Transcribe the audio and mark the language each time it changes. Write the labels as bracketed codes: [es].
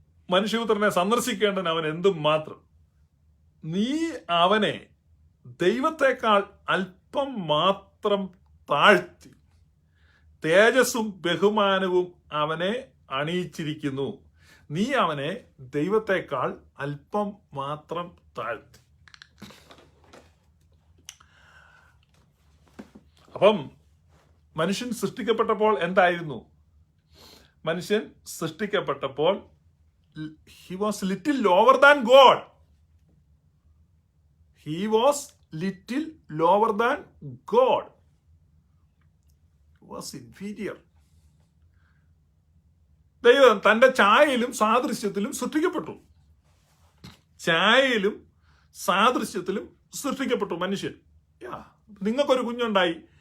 [ml] മനുഷ്യപുത്രനെ സന്ദർശിക്കേണ്ടതിന് അവൻ എന്തും മാത്രം. നീ അവനെ ദൈവത്തെക്കാൾ അല്പം മാത്രം താഴ്ത്തി, തേജസ്സും ബഹുമാനവും അവനെ അണിയിച്ചിരിക്കുന്നു. നീ അവനെ ദൈവത്തെക്കാൾ അല്പം മാത്രം താഴ്ത്തി. അപ്പം മനുഷ്യൻ സൃഷ്ടിക്കപ്പെട്ടപ്പോൾ എന്തായിരുന്നു? മനുഷ്യൻ സൃഷ്ടിക്കപ്പെട്ടപ്പോൾ [en] he was little lower than God. He was little lower than God. He was inferior. [ml] ദൈവം തന്റെ ഛായയിലും സാദൃശ്യത്തിലും സൃഷ്ടിക്കപ്പെട്ടു. ഛായയിലും സാദൃശ്യത്തിലും സൃഷ്ടിക്കപ്പെട്ടു മനുഷ്യൻ. നിങ്ങൾക്കൊരു കുഞ്ഞുണ്ടായി.